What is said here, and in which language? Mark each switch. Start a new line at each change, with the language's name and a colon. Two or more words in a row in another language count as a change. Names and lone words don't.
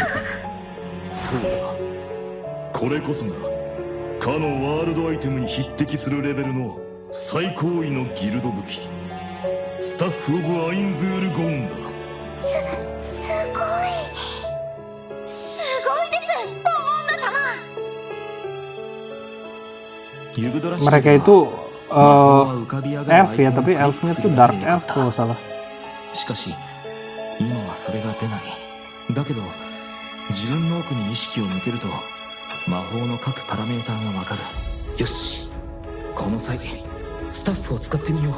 Japanese: そうだ、これこそがかのワールドアイテムに匹敵するレベルの最高位のギルド武器、スタッフ・オブ・アインズール・ゴーンだ。すごいですモモンガ様。
Indonesian: Mereka itu elf ya, tapi elfnya tuh
English: dark elf
Indonesian: kalau nggak salah.
Japanese: しかし今はそれが出ない。だけど自分の奥に意識を向けると魔法の各パラメーターがわかる。よし、この際スタッフを使ってみよう。